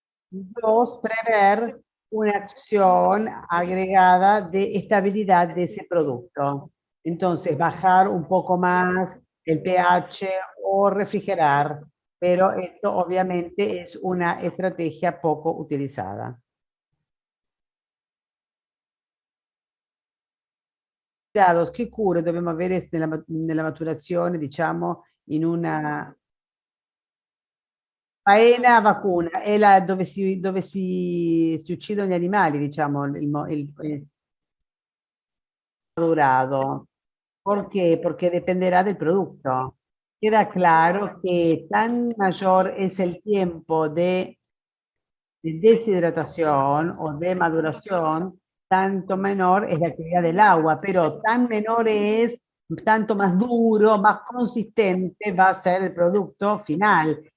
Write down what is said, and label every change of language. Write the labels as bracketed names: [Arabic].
[Spanish] Dos, prever una acción agregada de estabilidad de ese producto. Entonces, bajar un poco más el pH o refrigerar, pero esto obviamente es una estrategia poco utilizada. [Italian] Che cure dobbiamo avere nella maturazione, diciamo, in una [Spanish] faena vacuna, [Italian] è dove si uccidono gli animali, diciamo, il madurado. [Spanish] ¿Por qué? Porque dependerá del producto. Queda claro que tan mayor es el tiempo de deshidratación o de maduración, tanto menor es la actividad del agua, pero tan menor es, tanto más duro, más consistente va a ser el producto final.